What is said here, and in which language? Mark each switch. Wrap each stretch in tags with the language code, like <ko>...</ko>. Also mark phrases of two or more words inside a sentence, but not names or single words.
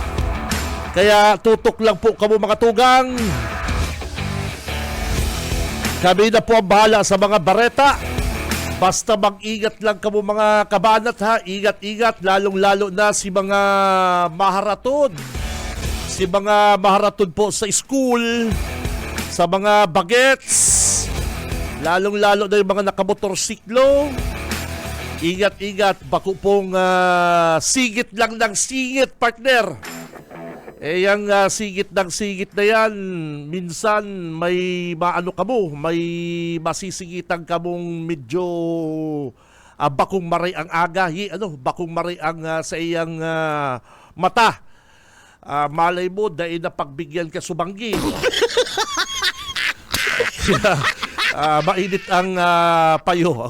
<tl>Kaya tutok lang po kamo mga tugang. Kami na po ang bahala sa mga bareta. Basta mag-ingat lang kamo mga kabanat ha. Ingat-ingat, lalong-lalo na</tl> <bik>si mga maharatod. Si mga maharatod po sa school,</bik> <tl>sa mga bagets, lalong-lalo na yung mga nakamotorsiklo. Ingat-ingat, bako pong sigit lang ng singit, partner. Eh, yung sigit ng sigit na yan, minsan may maano kamo, may masisigitan kamong medyo</tl> <bik>bakong maray ang aga, bakong maray ang sa iyang mata.</bik> <tl>Malay mo, dahil napagbigyan ka subanggi. Kaya, mainit ang payo.</tl>